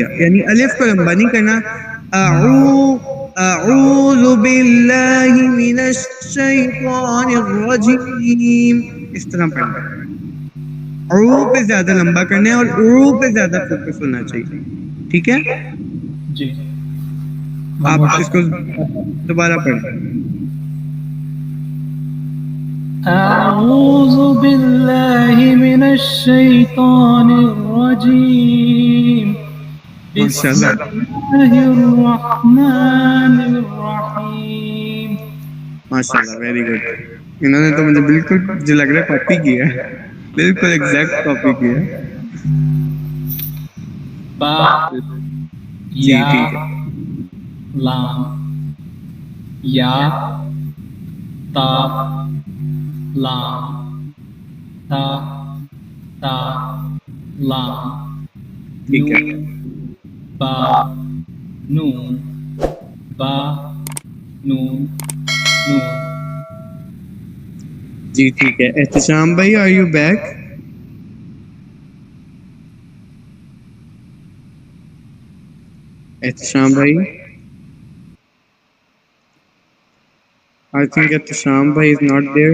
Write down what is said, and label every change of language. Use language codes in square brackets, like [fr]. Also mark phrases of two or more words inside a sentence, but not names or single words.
[ur] یعنی الف کو لمبا نہیں کرنا. [ar] اعوذ باللہ من الشیطان الرجیم، [ur] اس طرح پڑھنا ہے. او پہ زیادہ لمبا کرنا ہے اور او پہ زیادہ فوکس ہونا چاہیے، ٹھیک ہے؟ جی آپ اس کو دوبارہ پڑھیں. [ar] أعوذ بالله من الشيطان الرجيم بسم الله الرحمن الرحيم. ماشاء اللہ، [en] very good. [ur] انہوں نے تو مجھے بالکل جو لگ رہا ہے کاپی کیا ہے، بالکل [en] exact copy [ur] کیا ہے. با جی ٹھیک ہے. لام یا تا لام تا تا لام ٹھیک ہے نون با نون با نون نون. جی ٹھیک ہے. احتشام بھائی [en] are you back? [ur] احتشام بھائی [en] I think [ur] احتشام بھائی [en] is not there.